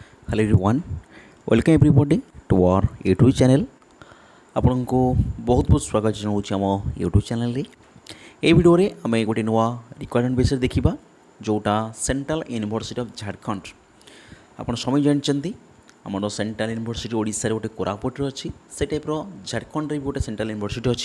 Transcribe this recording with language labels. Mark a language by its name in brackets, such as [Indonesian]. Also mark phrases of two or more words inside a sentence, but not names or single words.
[English] Hello everyone, welcome everybody to our YouTube channel. [Odia] ଆପଣଙ୍କୁ ବହୁତ ବହୁତ ସ୍ୱାଗତ ଜଣାଉଛି ଆମ ୟୁଟ୍ୟୁବ୍ ଚ୍ୟାନେଲରେ। ଏହି ଭିଡ଼ିଓରେ ଆମେ ଗୋଟେ ନୂଆ ରିକ୍ୱାରମେଣ୍ଟ ବିଷୟରେ ଦେଖିବା ଯେଉଁଟା ସେଣ୍ଟ୍ରାଲ୍ ୟୁନିଭର୍ସିଟି ଅଫ୍ ଝାଡ଼ଖଣ୍ଡ। ଆପଣ ସମୟ ଜାଣିଛନ୍ତି ଆମର ସେଣ୍ଟ୍ରାଲ୍ ୟୁନିଭର୍ସିଟି ଓଡ଼ିଶାରେ ଗୋଟେ କୋରାପୁଟରେ ଅଛି, ସେ ଟାଇପ୍ର ଝାଡ଼ଖଣ୍ଡରେ ବି ଗୋଟେ ସେଣ୍ଟ୍ରାଲ୍ ୟୁନିଭର୍ସିଟି ଅଛି।